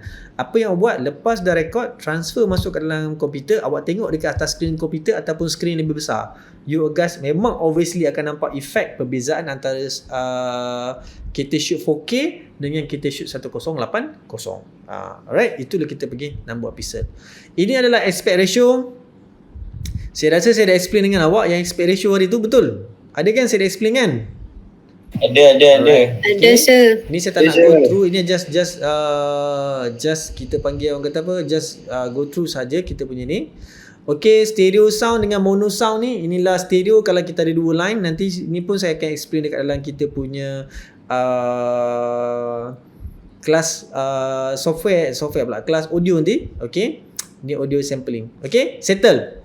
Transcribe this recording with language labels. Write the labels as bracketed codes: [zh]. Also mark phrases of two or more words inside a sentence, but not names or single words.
[ms] Apa yang awak buat, lepas dah record, transfer masuk ke dalam komputer, awak tengok dekat atas skrin komputer ataupun skrin lebih besar, [en] you guys [ms] memang obviously akan nampak efek perbezaan antara kita shoot 4K dengan kita shoot 1080. Alright, itulah kita pergi [en] number of pixel. [ms] Ini adalah [en] aspect ratio. [ms] Saya rasa saya dah explain dengan awak yang [en] aspect ratio [ms] hari tu, betul? Ada kan saya dah explain kan? Ada. Ada sir. Ni saya tak nak [en] go through. [ms] Ini just kita panggil orang kata apa, [en] just go through [ms] saja kita punya ni. Okay, [en] stereo sound [ms] dengan [en] mono sound [ms] ni, inilah stereo kalau kita ada dua line. Nanti ni pun saya akan explain dekat dalam kita punya kelas software pula, kelas audio nanti. Okay, ni [en] audio sampling. [ms] Okay, settle.